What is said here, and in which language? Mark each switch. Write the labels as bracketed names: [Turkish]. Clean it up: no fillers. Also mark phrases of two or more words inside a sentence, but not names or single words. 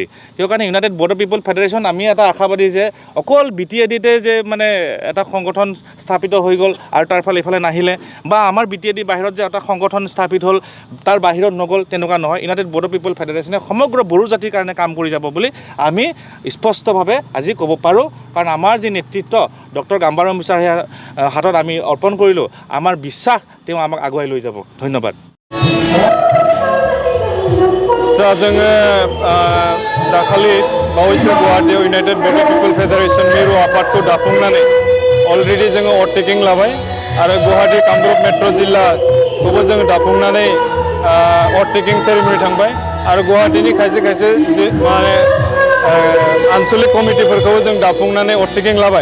[Assamese] সেই কাৰণে ইউনাইটেড বডি পিপল ফেডাৰেশ্যন আমি এটা আশাবাদী যে অকল BTADতে যে মানে এটা সংগঠন স্থাপিত হৈ গ'ল আৰু তাৰ ইফালে নাহিলে, বা আমাৰ BTAD বাহিৰত যে এটা সংগঠন স্থাপিত হ'ল তাৰ বাহিৰত নগ'ল, তেনেকুৱা নহয়। ইউনাইটেড বডি পিপল ফেডাৰেশ্যনে সমগ্ৰ বড়ো জাতিৰ কাৰণে কাম কৰি যাব বুলি আমি স্পষ্টভাৱে আজি ক'ব পাৰোঁ। কাৰণ আমাৰ যি নেতৃত্ব ডক্টৰ গাম্বাৰু মুছাহাৰীৰ হাতত আমি অৰ্পণ কৰিলোঁ, আমাৰ বিশ্বাস তেওঁ আমাক আগুৱাই লৈ যাব। ধন্যবাদ। [Bodo] जोङो दाखालि बावैसो गुवाहाटीयाव इउनाइटेड बडि पिपल फेडारेशन मिरु आफादखौ दाफुंनानै अलरेडि जोङो अटटेकिं लाबाय आरो गुवाहाटी कामरुप मेट्र' जिल्लाखौबो जोङो दाफुंनानै [English] oath-taking ceremony [Bodo] थांबाय आरो गुवाहाटीनि खायसे माने आनसलिक कमिटिफोरखौबो जों दाफुंनानै अटटेकिं लाबाय।